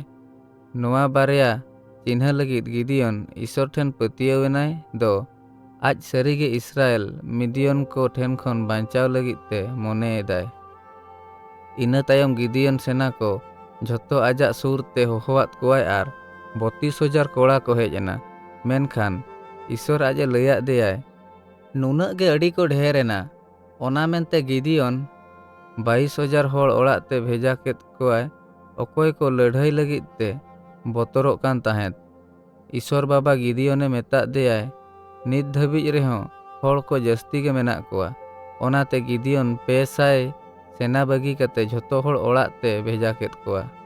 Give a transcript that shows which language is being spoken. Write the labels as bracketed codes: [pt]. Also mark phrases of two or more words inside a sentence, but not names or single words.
[sat] नोआ बारिया चिन्ह लगित गिदियन ईश्वर ठेन पतियवेनाय दो आज सरीगे इस्राएल मिडियन को ठेन खन बांचाव लगित ते मोने एदाय। इना तायम गिदियन सेना को झोतो आजा सुर ते होहोआत कोवाय आर 32,000 ᱠᱚᱲᱟ ᱠᱚ ᱦᱮᱡ ᱮᱱᱟ, ᱢᱮᱱᱠᱷᱟन ᱤᱥᱥᱚᱨ ᱟᱡ ᱮ ᱞᱟᱹᱭᱟᱫ ᱫᱮᱭᱟᱭ, ᱱᱩᱱᱟᱹᱜ ᱜᱮ ᱟᱹᱰᱤ ᱠᱚ ᱰᱷᱮᱨ ᱮᱱᱟ᱾ ᱚᱱᱟ ᱢᱮᱱᱛᱮ ᱜᱤᱫᱤᱭᱚᱱ 22,000 ᱦᱚᱲ ᱚᱲᱟᱜ ᱛᱮ ᱵᱷᱮᱡᱟ ᱠᱮᱫ ᱠᱚᱣᱟᱭ, ᱚᱠᱚᱭ ᱠᱚ ᱞᱟᱹᱲᱦᱟᱹᱭ ᱞᱟᱹᱜᱤᱫ ᱛᱮ ᱵᱚᱛᱚᱨᱚᱜ ᱠᱟᱱ ᱛᱟᱦᱮᱸᱫ᱾ ᱤᱥᱥᱚᱨ ᱵᱟᱵᱟ ᱜᱤᱫᱤᱭᱚᱱᱮ ᱢᱮᱛᱟᱫ ᱫᱮᱭᱟᱭ, ᱱᱤᱛ ᱫᱷᱟᱹᱵᱤᱡ ᱨᱮᱦᱚᱸ ᱦᱚᱲ ᱠᱚ ᱡᱟᱹᱥᱛᱤ ᱜᱮ ᱢᱮᱱᱟᱜ ᱠᱚᱣᱟ᱾ ᱚᱱᱟᱛᱮ ᱜᱤᱫᱤᱭᱚᱱ 200 ᱥᱮᱱᱟ ᱵᱟᱹᱜᱤ ᱠᱟᱛᱮ ᱡᱷᱚᱛᱚ ᱦᱚᱲ ᱚᱲᱟᱜ ᱛᱮ ᱵᱷᱮᱡᱟ ᱠᱮᱫ ᱠᱚᱣᱟ᱾